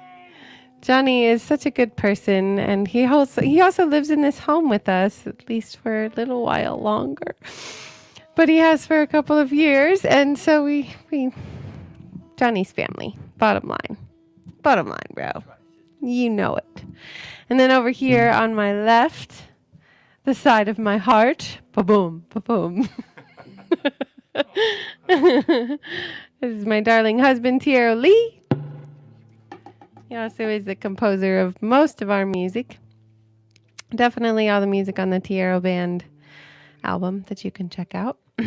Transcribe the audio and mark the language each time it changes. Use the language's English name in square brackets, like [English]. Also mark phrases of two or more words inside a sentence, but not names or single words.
[English] Johnny is such a good person, and he also lives in this home with us, at least for a little while longer. But he has for a couple of years, and so we Johnny's family, bottom line, bro. You know it. And then over here on my left, the side of my heart, ba-boom, ba-boom. This is my darling husband, Tiero Lee. He also is the composer of most of our music. Definitely all the music on the Tiero Band album that you can check out.